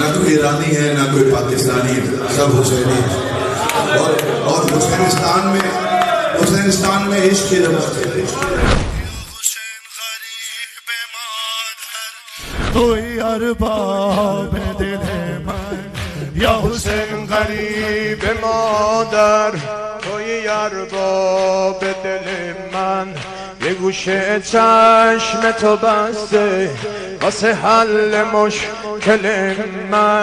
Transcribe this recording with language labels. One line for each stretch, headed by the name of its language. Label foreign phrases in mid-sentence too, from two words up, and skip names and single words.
Hindi: ईरानी है ना कोई पाकिस्तानी है, सब हुसैनी है। और हुसैनिस्तान में इश्क की रमत है।
Persian: توی ارباب دل من یا حسین غریب مادر، توی ارباب دل من یه گوشه چشم تو بسته واسه حل مشکل من.